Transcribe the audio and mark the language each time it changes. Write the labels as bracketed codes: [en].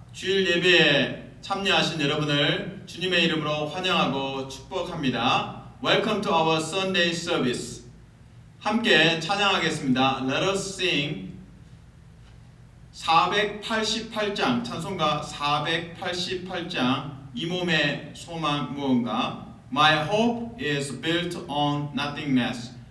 [ko] 주일 예배에 참여하신 여러분을 주님의 이름으로 환영하고 축복합니다. [en] Welcome to our Sunday service. [ko] 함께 찬양하겠습니다. [en] Let us sing [ko] 488장, 찬송가 488장, 이 몸의 소망 무언가. [en] My hope is built on nothingness.